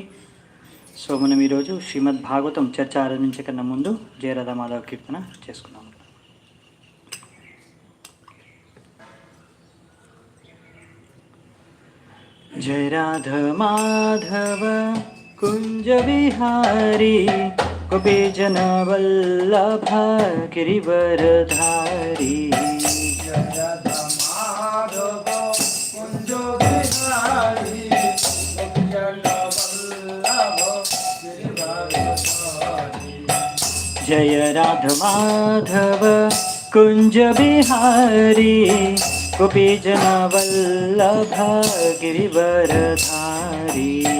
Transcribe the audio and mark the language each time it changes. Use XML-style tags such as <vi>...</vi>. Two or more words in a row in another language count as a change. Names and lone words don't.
<te>మనం ఈరోజు శ్రీమద్ భాగవతం చర్చ ఆరంభించే కన్నా ముందు జయ రాధా మాధవ కీర్తన చేసుకున్నాం.</te> <hi>जय राधा माधव कुंज बिहारी गोपीजन वल्लभ गिरिवरधारी. जय राधा माधव कुंज बिहारी गोपीजन वल्लभ गिरिवरधारी.</hi>